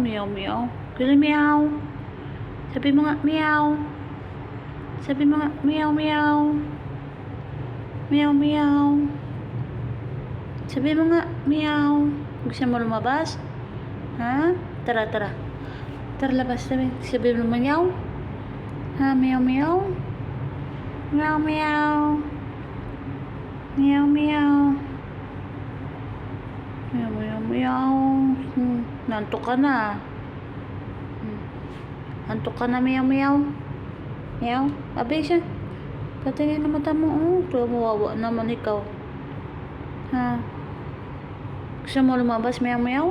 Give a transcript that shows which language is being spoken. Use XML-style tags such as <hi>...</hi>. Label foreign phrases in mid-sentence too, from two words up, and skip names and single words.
<tl>Meow meow. Kaya meow. Sabi mo nga meow. Sabi mo nga meow meow. Meow meow. Sabi mo nga meow. Gusto mo lumabas? Ha? Tara tara. Tara labas sabi. Sabi mo meow. Ha meow meow. Meow meow. Meow meow. Meow meow meow. Nantok ka na. Antok ka na meow meow. Meow. Abi siya. Patingin na mata mo. Oh, mawawa naman ikaw. Ha? Gusto mo lumabas meow meow?</tl>